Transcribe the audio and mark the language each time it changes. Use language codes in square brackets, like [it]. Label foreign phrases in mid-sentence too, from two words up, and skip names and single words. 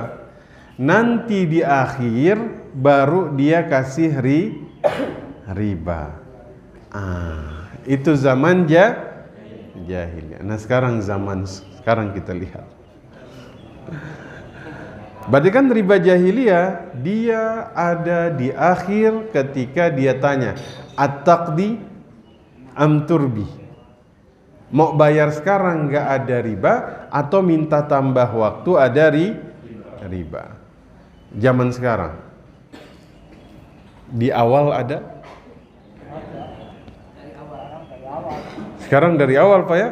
[id] Nanti di akhir baru dia kasih riba. Itu zaman jahiliyah. Nah sekarang kita lihat. Berarti kan riba jahiliyah dia ada di akhir ketika dia tanya, [ar] أتقضي أم تربي? [id] Mau bayar sekarang nggak ada riba atau minta tambah waktu ada riba? Zaman sekarang di awal ada? Sekarang dari awal Pak ya?